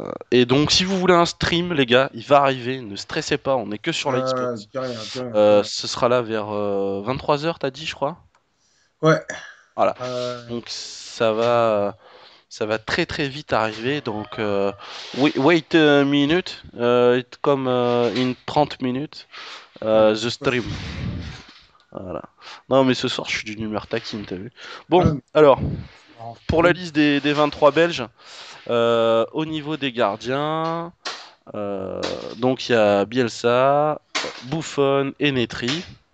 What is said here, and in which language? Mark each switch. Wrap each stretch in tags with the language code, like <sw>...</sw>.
<fr>Et donc, si vous voulez un stream, les gars, il va arriver. Ne stressez pas, on est que sur la Xbox. Dis rien. Ce sera là vers 23h, t'as dit, je crois. Ouais. Voilà. Donc ça va très très vite arriver.</fr> <en>Donc wait a minute, it come in 30 minutes. The stream. Voilà.</en> <fr>Non mais ce soir je suis d'une humeur taquine, t'as vu. Bon, alors pour la liste des 23 Belges, au niveau des gardiens, donc il y a Bielsa, Buffon et Netri.</fr>